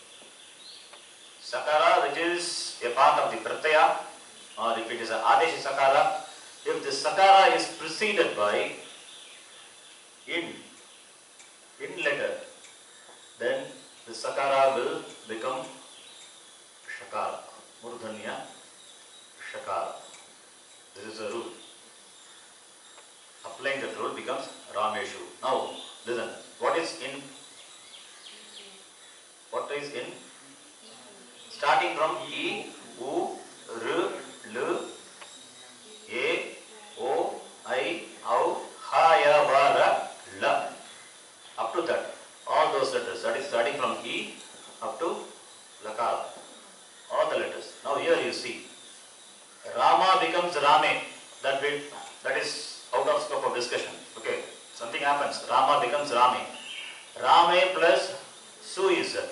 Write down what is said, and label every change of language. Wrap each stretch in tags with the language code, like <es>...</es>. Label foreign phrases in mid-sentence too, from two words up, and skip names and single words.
<en>Sakara which is a part of the Pratyaya, or if it is a</en> <sa>आदेश सकार,</sa> <en>if the Sakara is preceded by in letter, then the Sakara will become Shakara.</en> <sa>मूर्धन्य षकार.</sa> <en>This is a rule. Applying that rule becomes Rameshu. Now, listen. What is in? Starting from E, U, R, L, A, O, I, Au, Ha, Ya, Va, Ra, La. Up to that. All those letters. That is starting from E up to Lakara. All the letters. Now here you see. Rama becomes Rame. That is out of scope of discussion. Okay. Something happens. Rama becomes Rame. Rame plus Su is there.</en>